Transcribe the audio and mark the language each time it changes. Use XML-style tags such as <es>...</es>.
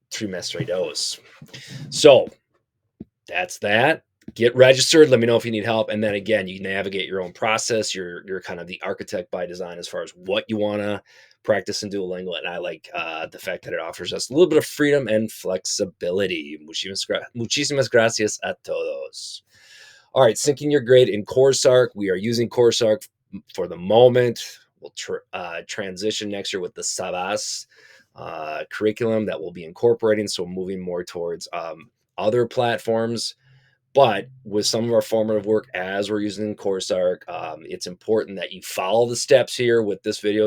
<en>trimestre dos. So that's that. Get registered. Let me know if you need help. And then again, you navigate your own process. You're kind of the architect by design as far as what you want to practice in Duolingo. And I like the fact that it offers us a little bit of freedom and flexibility.</en> <es>Muchísimas gracias a todos.</es> <en>All right, syncing your grade in CourseArc. We are using CourseArc for the moment. We'll transition next year with the Sabas curriculum that we'll be incorporating. So moving more towards other platforms. But with some of our formative work, as we're using CourseArc, it's important that you follow the steps here with this video.</en>